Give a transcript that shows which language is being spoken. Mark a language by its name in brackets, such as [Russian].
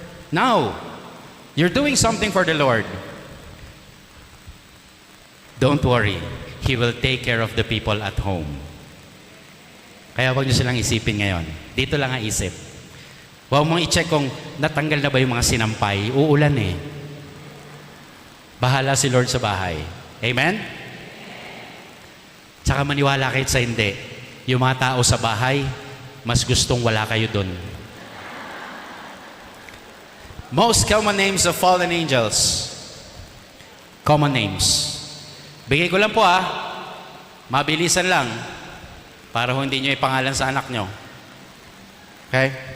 [English] Now, you're doing something for the Lord. Don't worry. He will take care of the people at home. [Filipino] Kaya huwag niyo silang isipin ngayon. Dito lang ang isip. Huwag mong i-check kung natanggal na ba yung mga sinampay. Uulan Bahala si Lord sa bahay. Amen? Tsaka maniwala kahit sa hindi. Yung mga tao sa bahay, mas gustong wala kayo dun. [English] Most common names of fallen angels. [Filipino] Common names. Bigay ko lang po mabilisan lang para hindi nyo ipangalan sa anak nyo. Okay?